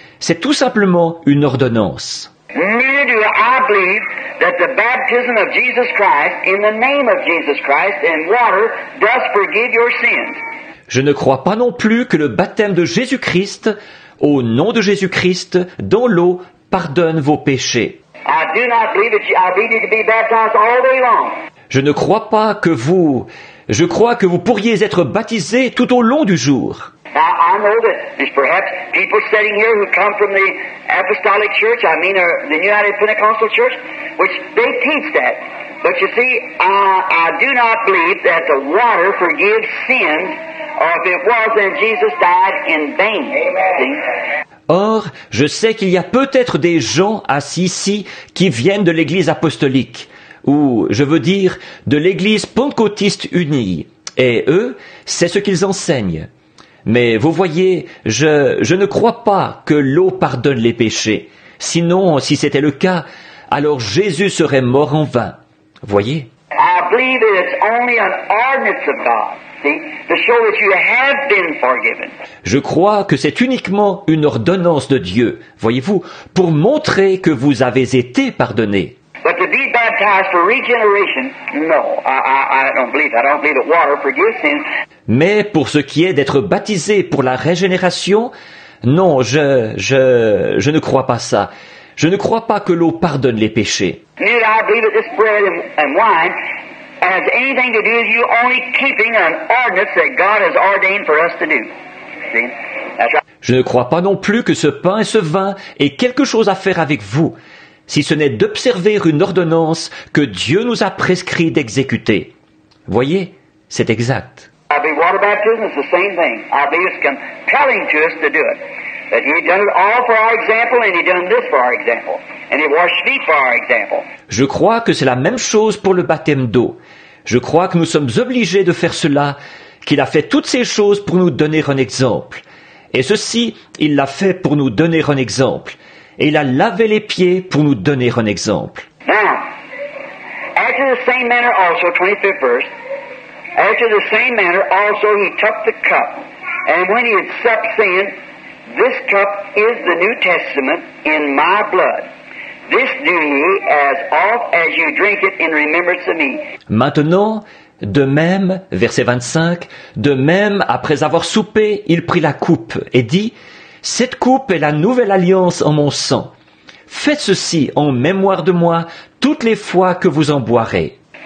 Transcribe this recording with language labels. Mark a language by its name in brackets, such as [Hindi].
[French] C'est tout simplement une ordonnance. [English] Neither do I believe that the baptism of Jesus Christ, in the name of Jesus Christ, in water, does forgive your sins. [French] Je ne crois pas non plus que le baptême de Jésus-Christ, au nom de Jésus-Christ, dans l'eau, pardonne vos péchés. [English] I do not believe that I believe you could be baptized all day long. [French] Je ne crois pas que Je crois que vous pourriez être baptisés tout au long du jour. [English] Now, I know that there's perhaps people sitting here who come from the Apostolic Church, the United Pentecostal Church, which they teach that. But you see, I do not believe that the water forgives sins, or if it was, then Jesus died in vain. See? [French] Or, je sais qu'il y a peut-être des gens assis ici qui viennent de l'Église apostolique, ou, je veux dire, de l'Église pentecôtiste unie. Et eux, c'est ce qu'ils enseignent. Mais vous voyez, je ne crois pas que l'eau pardonne les péchés. Sinon, si c'était le cas, alors Jésus serait mort en vain. Voyez? [English] I believe that it's only an ordinance of God, see, to show that you have been forgiven. [French] Je crois que c'est uniquement une ordonnance de Dieu, voyez-vous, pour montrer que vous avez été pardonnés. [English] But to be baptized for regeneration, no, I don't believe that. I don't believe that water forgives sins. [French] Mais pour ce qui est d'être baptisé pour la régénération, non, je ne crois pas ça. Je ne crois pas que l'eau pardonne les péchés. [English] Neither I believe that this bread and wine has anything to do with you only keeping an ordinance that God has ordained for us to do. See? That's right. [French] Je ne crois pas non plus que ce pain et ce vin aient quelque chose à faire avec vous, si ce n'est d'observer une ordonnance que Dieu nous a prescrit d'exécuter. Voyez, c'est exact. [English] I believe water baptism is the same thing. I believe it's compelling to us to do it. That He done it all for our example, and He done this for our example. And He washed feet for our example. [French] Je crois que c'est la même chose pour le baptême d'eau. Je crois que nous sommes obligés de faire cela, qu'il a fait toutes ces choses pour nous donner un exemple. Et ceci, il l'a fait pour nous donner un exemple. Et il a lavé les pieds pour nous donner un exemple. [English] Now, after the same manner also, 25th verse, after the same manner also He took the cup, and when He had supped, saying, This cup is the New Testament in my blood. This do ye as oft as you drink it in remembrance of me. [French] Maintenant, de même, verset 25, de même, après avoir soupé, il prit la coupe et dit, Cette coupe est la nouvelle alliance en mon sang. Faites ceci en mémoire de moi toutes les fois que vous en boirez.